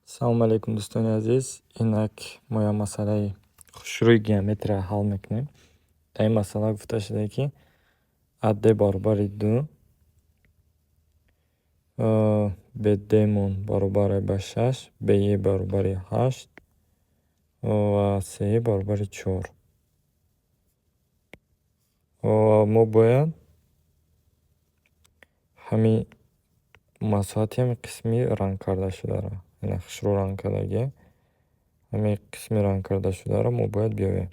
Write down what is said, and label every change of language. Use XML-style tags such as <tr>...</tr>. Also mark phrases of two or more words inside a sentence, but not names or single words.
<ar>السلام عليكم</ar> <tg>do'stoni aziz. Inak moja masalayi xushro'y geometriya hal میکنیم. در این مسئله گفته شده که عد برابر 2 به د مون برابر به 6 به ی برابر 8 و س برابر 4 ما باید همین مساحت همین قسمی رنگ کرده شده را یعنی خشرو رنگ کرده همین قسمی رنگ کرده شده را ما باید بیاویم.</tg>